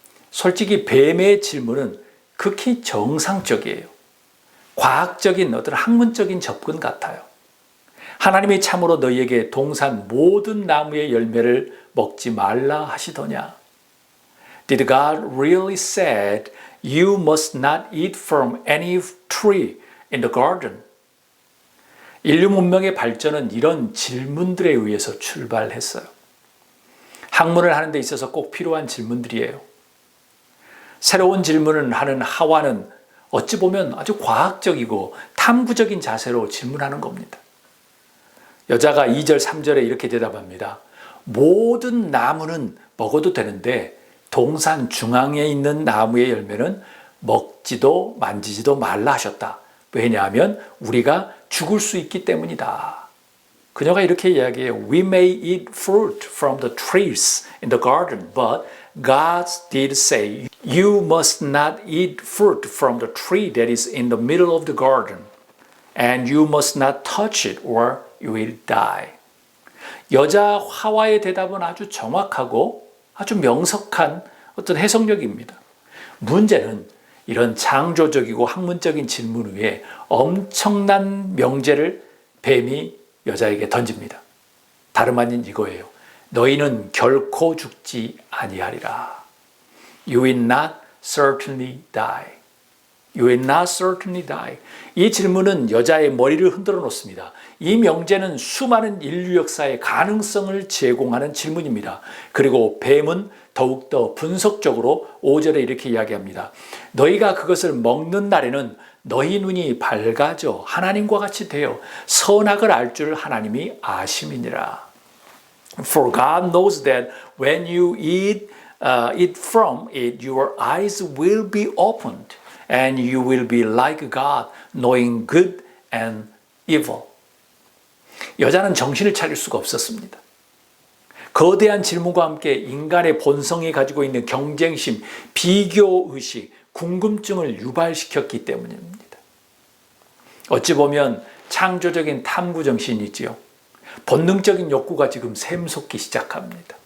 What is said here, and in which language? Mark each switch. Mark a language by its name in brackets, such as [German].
[Korean] 솔직히 뱀의 질문은 극히 정상적이에요. 과학적인 어떤 학문적인 접근 같아요. 하나님이 참으로 너희에게 동산 모든 나무의 열매를 먹지 말라 하시더냐? [English] Did God really said you must not eat from any tree in the garden? [Korean] 인류 문명의 발전은 이런 질문들에 의해서 출발했어요. 학문을 하는 데 있어서 꼭 필요한 질문들이에요. 새로운 질문을 하는 하와는 어찌 보면 아주 과학적이고 탐구적인 자세로 질문하는 겁니다. 여자가 2절, 3절에 이렇게 대답합니다. 모든 나무는 먹어도 되는데 동산 중앙에 있는 나무의 열매는 먹지도 만지지도 말라 하셨다. 왜냐하면 우리가 죽을 수 있기 때문이다. 그녀가 이렇게 이야기해요. [English] We may eat fruit from the trees in the garden, but God did say, you must not eat fruit from the tree that is in the middle of the garden, and you must not touch it or you will die. [Korean] 여자 하와의 대답은 아주 정확하고 아주 명석한 어떤 해석력입니다. 문제는 이런 창조적이고 학문적인 질문 위에 엄청난 명제를 뱀이 여자에게 던집니다. 다름 아닌 이거예요. 너희는 결코 죽지 아니하리라. [English] You will not certainly die. You will not certainly die. [Korean] 이 질문은 여자의 머리를 흔들어 놓습니다. 이 명제는 수많은 인류 역사의 가능성을 제공하는 질문입니다. 그리고 뱀은 더욱더 분석적으로 5절에 이렇게 이야기합니다. 너희가 그것을 먹는 날에는 너희 눈이 밝아져 하나님과 같이 되어 선악을 알 줄 하나님이 아심이니라. [English] For God knows that when you eat from it, your eyes will be opened and you will be like God, knowing good and evil. [Korean] 여자는 정신을 차릴 수가 없었습니다. 거대한 질문과 함께 인간의 본성이 가지고 있는 경쟁심, 비교의식, 궁금증을 유발시켰기 때문입니다. 어찌 보면 창조적인 탐구정신이지요. 본능적인 욕구가 지금 샘솟기 시작합니다.